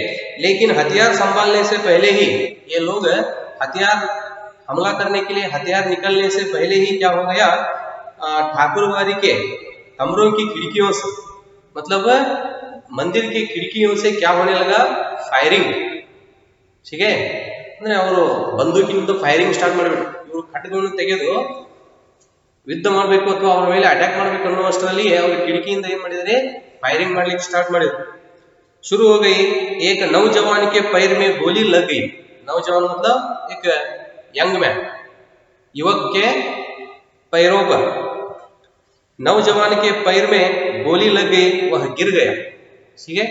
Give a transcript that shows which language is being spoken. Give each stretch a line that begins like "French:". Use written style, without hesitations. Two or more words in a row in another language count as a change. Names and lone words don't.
Hindi: लेकिन हथियार संभालने से पहले ही ये लोग हथियार हमला करने के लिए, हथियार निकलने से पहले ही क्या हो गया, ठाकुरबाड़ी के कमरों की खिड़कियों से, मतलब मंदिर की खिड़कियों से क्या होने लगा, फायरिंग, ठीक है।
Kannada: ಅವರು ಬಂದೂಕಿನಿಂದ
English: firing start
Kannada: ಮಾಡಿಬಿಟ್ರು, ಇವರು ಖಡ್ಗವನ್ನು ತೆಗೆದು ಯುದ್ಧ ಮಾಡಬೇಕು ಅಥವಾ ಅವರ ಮೇಲೆ ಅಟ್ಯಾಕ್ ಮಾಡಬೇಕು ಅನ್ನುವಷ್ಟರಲ್ಲಿ ಅವರು ಕಿಟಕಿಯಿಂದ ಏನ್ ಮಾಡಿದರೆ, फायरिंग ಮಾಡ್ಲಿಕ್ಕೆ ಸ್ಟಾರ್ಟ್ ಮಾಡಿದ್ರು।
Hindi: शुरू हो गई, एक नौजवान के पैर में गोली लग गई। नौजवान मतलब एक
English: young man,
Hindi: युवक के पैरों पर, नौजवान के पैर में गोली लग गई, वह गिर गया, ठीक है।